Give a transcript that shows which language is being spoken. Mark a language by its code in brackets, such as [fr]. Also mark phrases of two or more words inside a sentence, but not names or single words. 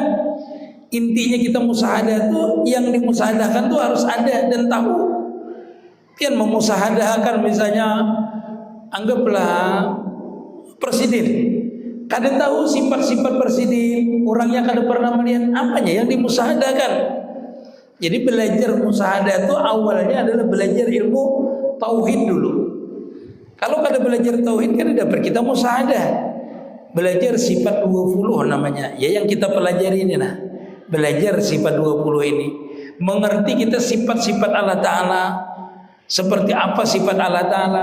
[id] Intinya kita musahadah tuh, yang dimusahadahkan tuh harus ada dan tahu. Pian memusahadahkan misalnya, anggaplah presiden. Kada tahu sifat-sifat presiden, orangnya kada pernah melihat apanya yang dimusahadahkan. Jadi belajar musahadah itu awalnya adalah belajar ilmu tauhid dulu. Kalau kada belajar tauhid kan dapat kita musahadah. Belajar sifat 20 namanya. Ya yang kita pelajari ini nah. Belajar sifat 20 ini. Mengerti kita sifat-sifat Allah Ta'ala. Seperti apa sifat Allah Ta'ala.